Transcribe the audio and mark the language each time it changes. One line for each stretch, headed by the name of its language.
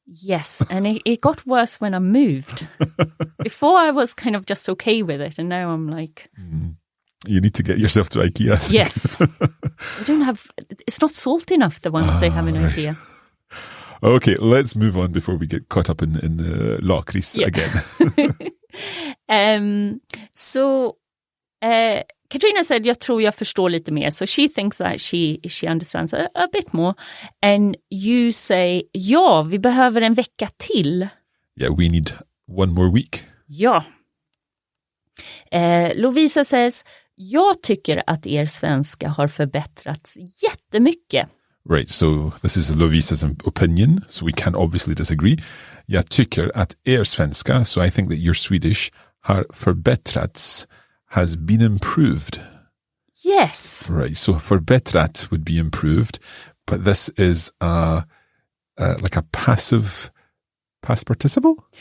English: Yes, and it got worse when I moved. Before I was kind of just okay with it, and now I'm like... You need to get yourself to IKEA. Yes. I don't have... It's not salt enough, the ones they have in IKEA. Okay, let's move on before we get caught up in lakrits again. So...
Swedish: Katrina said, jag tror jag förstår lite mer.
English: So she thinks that she understands a bit more. And you say,
Swedish: ja, vi behöver en vecka till.
English: Yeah, we need one more week.
Swedish: Ja. Lovisa says, jag tycker att er svenska har förbättrats jättemycket.
English: Right, so this is Lovisa's opinion, so we can obviously disagree.
Swedish: Jag tycker att er svenska,
English: so I think that your Swedish,
Swedish: har förbättrats,
English: has been improved. Yes. Right, so förbättrat would be improved, but this is like a passive past participle?